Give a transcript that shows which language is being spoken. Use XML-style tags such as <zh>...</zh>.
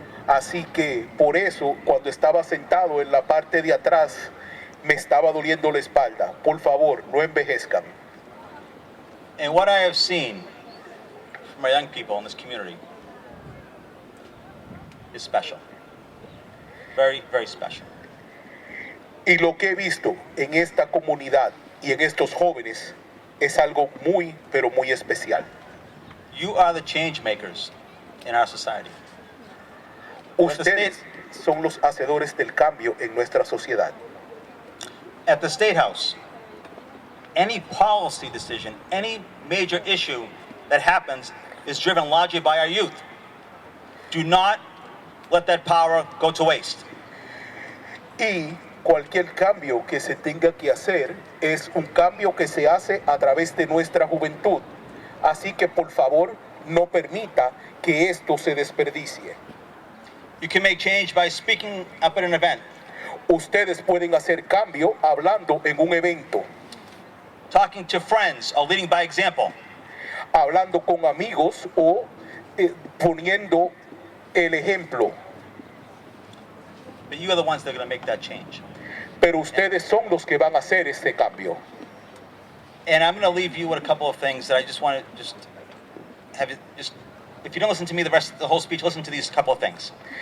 <es>Así que por eso, cuando estaba sentado en la parte de atrás, me estaba doliendo la espalda. Por favor, no envejezcan.</es> <en>And what I have seen from our young people in this community is special. Very, very special.</en> <es>Y lo que he visto en esta comunidad y en estos jóvenes es algo muy, pero muy especial.</es> <en>You are the change makers in our society.</en> <es>Ustedes son los hacedores del cambio en nuestra sociedad.</es> <en>At the State House, any policy decision, any major issue that happens is driven largely by our youth. Do not let that power go to waste.</en> <es>Y cualquier cambio que se tenga que hacer es un cambio que se hace a través de nuestra juventud. Así que por favor, no permita que esto se desperdicie.</es> <en>You can make change by speaking up at an event.</en> <es>Ustedes pueden hacer cambio hablando en un evento,</es> <en>talking to friends, or leading by example.</en> <es>hablando con amigos o poniendo el ejemplo.</es> <en>But you are the ones that are going to make that change.</en> <es>Pero ustedes son los que van a hacer este cambio.</es> <en>And I'm going to leave you with a couple of things that I just want to have you if you don't listen to me the whole speech, listen to these couple of things.</en>